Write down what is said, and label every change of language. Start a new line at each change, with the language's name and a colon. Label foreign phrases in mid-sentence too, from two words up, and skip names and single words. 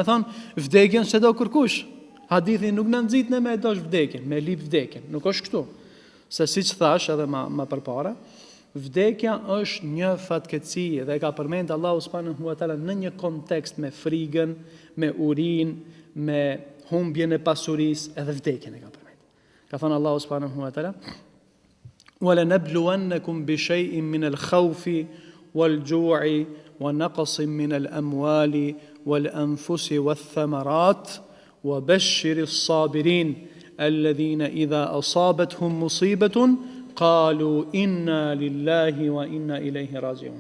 Albanian: Do të thonë, vdekjen s'e do kërkush. hadithi nuk në nëzit në me e dosh vdekin, me lip vdekin, nuk është kështu. Se si që thash edhe ma përpara, vdekja është një fatkeqësi dhe ka përmend Allahu
Arabic: سبحانه وتعالى
Albanian: në një kontekst me frigën, me urinë, me humbjen e pasurisë, edhe vdekjen e ka përmend. Ka thënë Allahu
Arabic: سبحانه وتعالى ولنبلونكم بشيء من الخوف والجوع ونقص من الأموال والأنفس والثمرات وبشر الصابرين الذين إذا أصابتهم مصيبة قالوا إنا لله وإنا إليه راجعون."